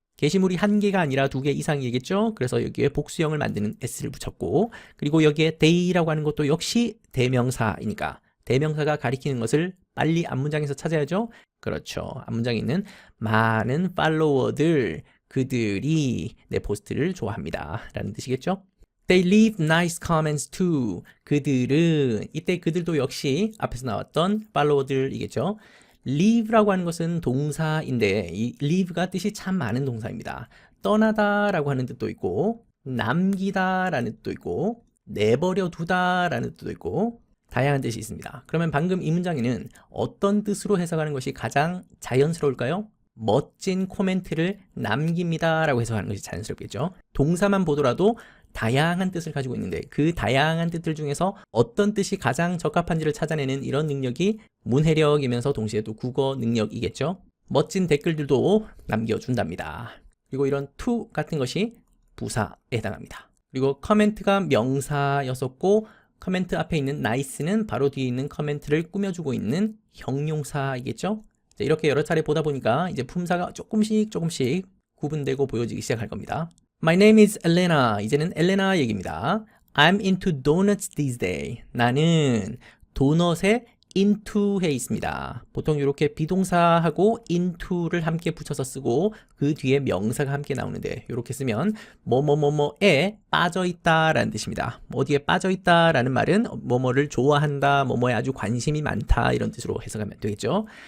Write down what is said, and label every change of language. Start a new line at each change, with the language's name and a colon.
Korean: 게시물이 1개가 아니라 2개 이상이겠죠? 그래서 여기에 복수형을 만드는 s를 붙였고, 그리고 여기에 they라고 하는 것도 역시 대명사이니까 대명사가 가리키는 것을 빨리 앞문장에서 찾아야죠? 그렇죠. 앞문장에 있는 많은 팔로워들, 그들이 내 포스트를 좋아합니다 라는 뜻이겠죠?
English: They leave nice comments too.
Korean: 그들은, 이때 그들도 역시 앞에서 나왔던 팔로워들이겠죠? leave라고 하는 것은 동사인데 이 leave가 뜻이 참 많은 동사입니다. 떠나다 라고 하는 뜻도 있고 남기다 라는 뜻도 있고 내버려 두다 라는 뜻도 있고 다양한 뜻이 있습니다. 그러면 방금 이 문장에는 어떤 뜻으로 해석하는 것이 가장 자연스러울까요? 멋진 코멘트를 남깁니다 라고 해석하는 것이 자연스럽겠죠. 동사만 보더라도 다양한 뜻을 가지고 있는데 그 다양한 뜻들 중에서 어떤 뜻이 가장 적합한지를 찾아내는 이런 능력이 문해력이면서 동시에 또 국어 능력이겠죠. 멋진 댓글들도 남겨준답니다. 그리고 이런 to 같은 것이 부사에 해당합니다. 그리고 커멘트가 명사였었고 커멘트 앞에 있는 nice는 바로 뒤에 있는 커멘트를 꾸며주고 있는 형용사이겠죠. 이렇게 여러 차례 보다 보니까 이제 품사가 조금씩 구분되고 보여지기 시작할 겁니다.
English: My name is Elena.
Korean: 이제는 엘레나 얘기입니다.
English: I'm into donuts these days.
Korean: 나는 도넛에 into에 있습니다. 보통 이렇게 비동사하고 into를 함께 붙여서 쓰고 그 뒤에 명사가 함께 나오는데 이렇게 쓰면 뭐뭐뭐뭐에 빠져있다 라는 뜻입니다. 어디에 빠져있다 라는 말은 뭐뭐를 좋아한다, 뭐뭐에 아주 관심이 많다 이런 뜻으로 해석하면 되겠죠.